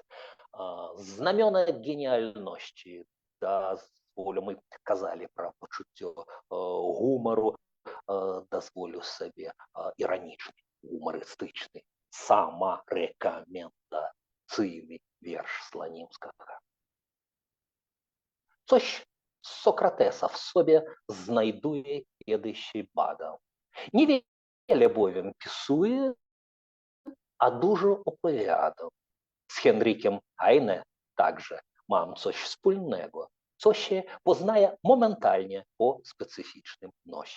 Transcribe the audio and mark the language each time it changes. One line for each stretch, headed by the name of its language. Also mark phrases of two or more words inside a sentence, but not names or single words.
Belarusian: Знамёна геніальнасці, дазволю, мы казалі пра пачуццё гумару, дазволю сабе іранічны, гумарыстычны, самарэкамендацыйны верш Сланімскага.
Polish: Coś Sokratesa w sobie znajduje kiedyś badał. Niewiele bowiem pisuje, a dużo opowiadał. Z Henrykiem Heine także mam coś wspólnego, co się poznaje momentalnie po specyficznym nosie.